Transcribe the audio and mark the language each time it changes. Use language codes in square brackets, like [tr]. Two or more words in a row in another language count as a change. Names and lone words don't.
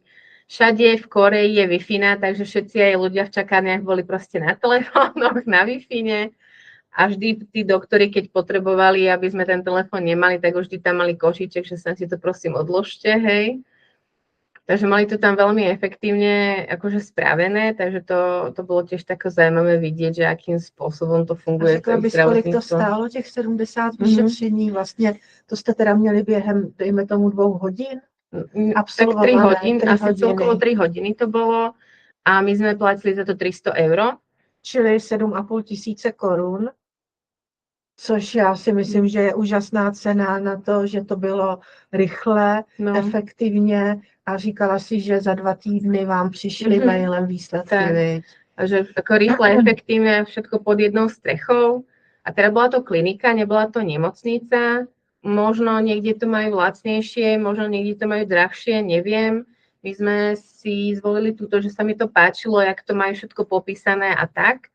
[sk] Všade v Koreji je Wi-Fi, takže všetci aj ľudia v čakárniach boli proste na telefónoch, na Wi-Fi. A vždy tí doktori, keď potrebovali, aby sme ten telefón nemali, tak vždy tam mali košíček, že sa si to prosím odložte, hej. Takže mali to tam veľmi efektívne akože spravené, takže to bolo tiež také zaujímavé vidieť, že akým spôsobom to A funguje. [cs] řekla bys, kolik to stálo, těch 70 vyšetření? Vlastně to jste teda měli během, dejme tomu, 2 hodin? [sk] Tak 3 hodín, asi celkovo 3 hodiny to bolo a my sme platili za to 300 €. [cs] Čili 7,5 tisíce korun, což já si myslím, že je úžasná cena na to, že to bylo rychle, efektivně a říkala si, že za 2 týdny vám přišly mailem výsledky, viď? [sk] Takže ako rýchle, efektívne, všetko pod jednou strechou. A teda bola to klinika, nebola to nemocnica. Možno niekde to majú lacnejšie, možno niekde to majú drahšie, neviem. My sme si zvolili túto, že sa mi to páčilo, jak to majú všetko popísané a tak.